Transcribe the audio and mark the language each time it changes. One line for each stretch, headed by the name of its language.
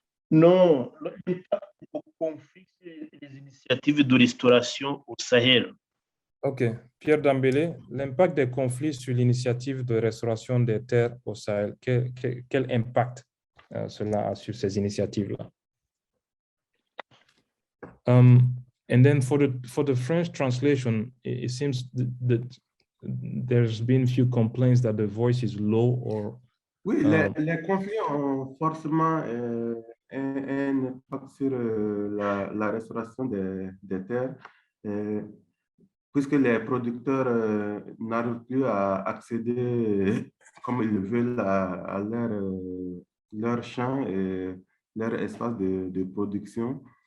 French: Non, l'impact des conflits et les initiatives de restauration au Sahel. Ok, Pierre Dambélé, l'impact des conflits sur l'initiative de restauration des terres au Sahel, quel impact cela a sur ces initiatives-là?
English: And then for the French translation, it seems that there's been few complaints that the voice is low or.
French: Oui, les conflits ont forcément un impact sur la restauration des terres, puisque les producteurs n'arrivent plus à accéder comme ils le veulent à leur champ et leur espace de production.